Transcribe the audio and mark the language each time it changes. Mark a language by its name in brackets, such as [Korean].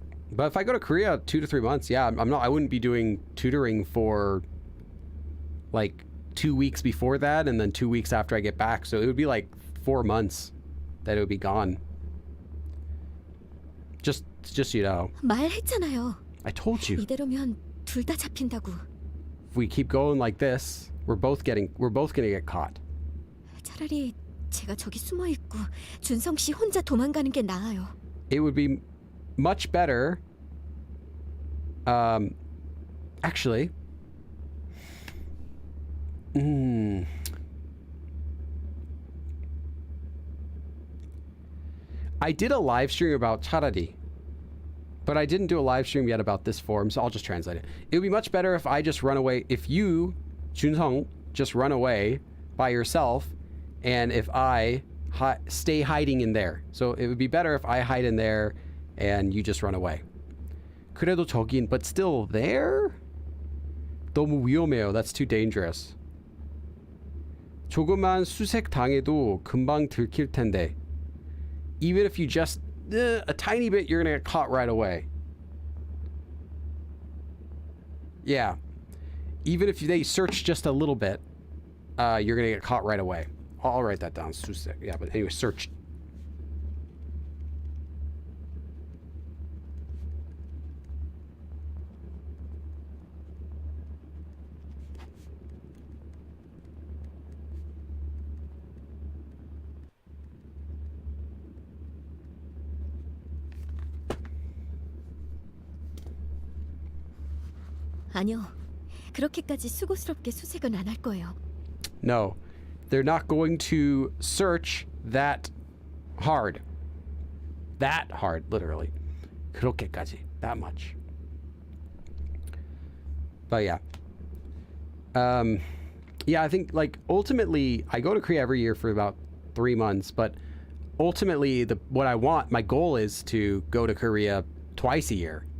[English] But if I go to Korea 2 to 3 months, yeah, I wouldn't be doing tutoring for like 2 weeks before that and then 2 weeks after I get back. So it would be like 4 months that it would be gone. Just you know. [Korean] 말했잖아요. [English] I told you. [Korean] 이대로면 둘 다 잡힌다고. [English] If we keep going like this, we're both gonna get caught. [Korean] 차라리 제가 저기 숨어 있고 준성 씨 혼자 도망가는 게 나아요. [English] It would be much better. Actually. I did a live stream about 차라리, but I didn't do a live stream yet about this form, so I'll just translate it. It would be much better if I just run away. If you, Junsung, just run away by yourself, and if I stay hiding in there. So it would be better if I hide in there and you just run away. [Korean] 그래도 저긴, [English] but still there? [Korean] 너무 위험해요. [English] That's too dangerous. [Korean] 조그만 수색 당해도 금방 들킬 텐데. [English] Even if you just a tiny bit, you're gonna get caught right away. Yeah. Even if they search just a little bit, you're gonna get caught right away. I'll write that down. 수색. Yeah, but anyway, search. [Korean] 아니요. 그렇게까지 수고스럽게 수색은 안 할 거예요. [English] No. They're not going to search that hard. That hard, literally. 그렇게까지. That much. But yeah. Yeah, I think like ultimately I go to Korea every year for about 3 months, but ultimately my goal is to go to Korea twice a year.